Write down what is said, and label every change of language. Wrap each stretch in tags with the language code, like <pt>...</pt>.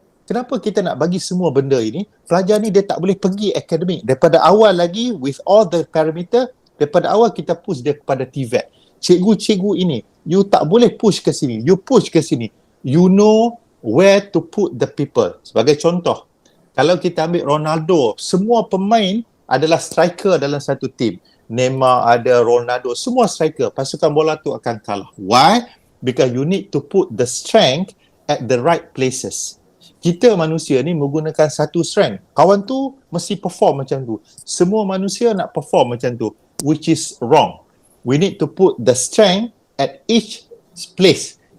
<ms>Kenapa kita nak bagi semua benda ini? Pelajar ni dia tak boleh pergi akademik. Daripada awal lagi,</ms> <en>with all the parameter,</en> <ms>daripada awal kita push dia kepada TVET. Cikgu-cikgu ini, you tak boleh push ke sini, you push ke sini.</ms> <en>You know where to put the people.</en> <ms>Sebagai contoh, kalau kita ambil Ronaldo, semua pemain adalah striker dalam satu tim. Neymar ada, Ronaldo, semua striker. Pasukan bola tu akan kalah.</ms> <en>Why? Because you need to put the strength at the right places.</en> <ms>Kita manusia ni menggunakan satu strength. Kawan tu mesti perform macam tu. Semua manusia nak perform macam tu,</ms> <en>which is wrong. We need to put the strength at each place.</en>